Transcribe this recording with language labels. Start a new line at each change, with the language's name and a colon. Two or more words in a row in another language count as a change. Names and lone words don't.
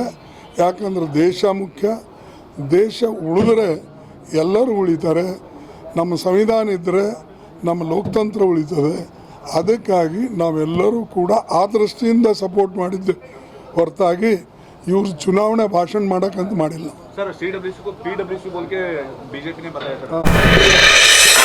Kannada: ಯಾಕಂದ್ರೆ ದೇಶ ಮುಖ್ಯ. ದೇಶ ಉಳಿದ್ರೆ ಎಲ್ಲರೂ ಉಳಿತಾರೆ. ನಮ್ಮ ಸಂವಿಧಾನ ಇದ್ದರೆ ನಮ್ಮ ಲೋಕತಂತ್ರ ಉಳಿತದೆ. ಅದಕ್ಕಾಗಿ ನಾವೆಲ್ಲರೂ ಕೂಡ ಆ ದೃಷ್ಟಿಯಿಂದ ಸಪೋರ್ಟ್ ಮಾಡಿದ್ದೆ ಹೊರತಾಗಿ ಇವ್ರು ಚುನಾವಣೆ ಭಾಷಣ ಮಾಡೋಕ್ಕಂತ ಮಾಡಿಲ್ಲ.
Hindi: सर CWC को PWC बोल के बीजेपी ने बताया था।